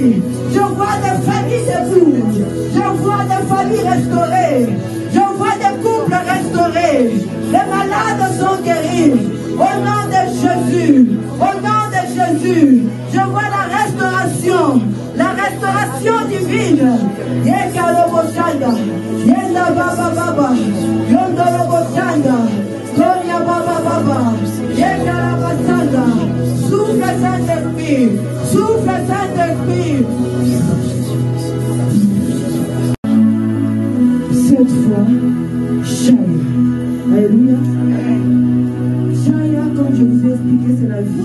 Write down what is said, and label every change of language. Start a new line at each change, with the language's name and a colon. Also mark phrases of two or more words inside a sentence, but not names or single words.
French: Je vois des familles debout. Je vois des familles restaurées. Je vois des couples restaurés. Les malades sont guéris. Au nom de Jésus. Au nom de Jésus. Je vois la restauration. La restauration divine. Yekaloboshanda. Yenda baba baba. Yondoloboshanda. Konya baba baba. Yekalabasanda. Souffle Saint-Esprit. Souffle Saint-Esprit. Cette fois, Shaya. Alléluia. Shaya, comme je vous ai expliqué, c'est la vie.